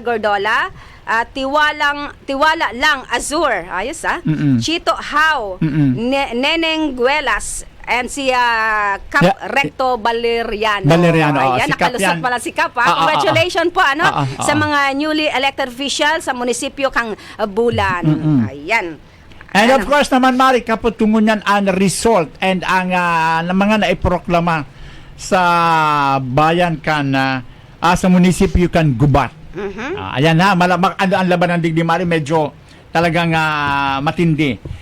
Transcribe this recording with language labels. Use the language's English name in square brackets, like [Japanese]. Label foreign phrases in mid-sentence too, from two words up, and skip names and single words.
[Filipino] Gordola, Tiwala lang Azur. Ayos Chito How, Neneng Guelas, and si Cap Recto Valeriano. Valeriano, Ayan, si Cap nakalusot yan. pala si Cap. Congratulations po sa Oo. [Bikol] mga [English] newly elected officials [Bikol] sa munisipyo kang Bulan. Ayan. [English] And of course [Filipino] naman, Mari, kapag tumunyan ang result and ang mga naiproklama sa bayan kan sa munisipyo kan Gubat. [Bikol] Ayan ang labanan digdi, Mari, medyo talagang matindi.